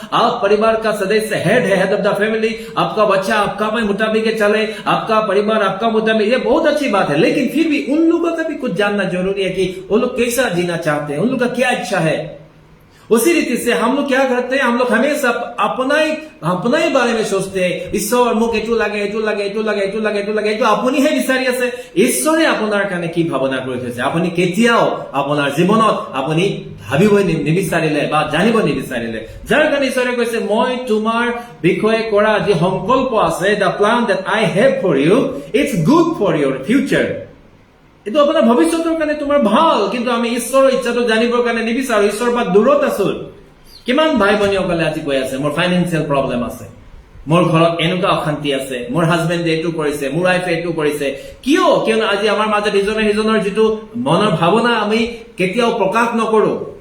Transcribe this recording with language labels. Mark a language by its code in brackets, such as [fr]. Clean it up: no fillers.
[hi] आप परिवार का सदस्य हेड ऑफ द फैमिली, आपका बच्चा आपका मुताबिक चले, आपका परिवार आपका मुताबिक, ये बहुत अच्छी बात है। लेकिन फिर भी उन लोगों का भी कुछ जानना जरूरी है कि वो लोग कैसा जीना चाहते हैं, उन लोग का क्या इच्छा है। उसी रीति से हम लोग क्या करते हैं, हम लोग हमेशा अपना ही बारे में सोचते हैं। [as] ईश्वर মোক এইটো লাগে, এইটো লাগে, এইটো লাগে, এইটো লাগে, এইটো লাগে, এইটো আপুনিহে বিচাৰি আছে। ঈশ্বৰে আপোনাৰ কাৰণে কি ভাৱনা কৰি থৈছে আপুনি কেতিয়াও আপোনাৰ জীৱনত আপুনি ভাবিব নিবিচাৰিলে বা জানিব নিবিচাৰিলে। যাৰ কাৰণে ঈশ্বৰে কৈছে, মই তোমাৰ বিষয়ে কৰা যি সংকল্প আছে, [en] the plan that I have for you, it's good for your future. [as] এইটো আপোনাৰ ভৱিষ্যতৰ কাৰণে তোমাৰ ভাল। কিন্তু আমি ঈশ্বৰৰ ইচ্ছাটো জানিবৰ কাৰণে নিবিচাৰো, ঈশ্বৰৰ পৰা দূৰত আছো। কিমান ভাই ভনীসকলে আজি কৈ আছে, মোৰ ফাইনেন্সিয়েল প্ৰব্লেম আছে, মোৰ ঘৰত এনেকুৱা অশান্তি আছে, মোৰ হাজবেণ্ডে এইটো কৰিছে, মোৰ ৱাইফে এইটো কৰিছে। কিয়নো আজি আমাৰ মাজত ইজনে সিজনৰ যিটো মনৰ ভাৱনা আমি কেতিয়াও প্ৰকাশ নকৰো।